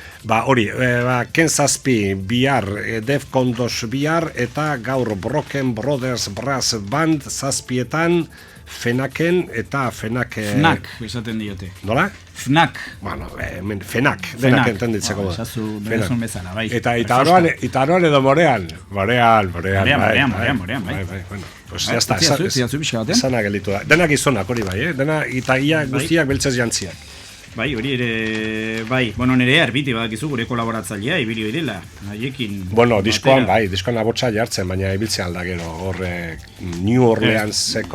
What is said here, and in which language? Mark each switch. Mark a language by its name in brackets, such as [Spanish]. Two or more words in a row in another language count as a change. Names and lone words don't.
[Basque] Hori, Ken Zazpi bihar, Defcon 2 bihar, eta gaur Broken Brothers Brass Band zazpietan, Fenaken eta Fenak... Fnak, esaten diote. Nola? Fnak. Bueno, Fenak, denak entenditzeko. Esazu berezun bezala, bai. Eta aroan edo Morean. Morean, bai. Bueno, [Spanish] pues ya está. [Basque] Esana gelitu da. Denak izonak hori bai, eta ia guztiak beltzez jantziak. Bai, hori ere, bai, nire Arbiti badakizu gure kolaboratzailea, ibilio direla, haiekin... Diskoan abotsa jartzen, baina ibiltzea alda gero, horre New Orleanseko...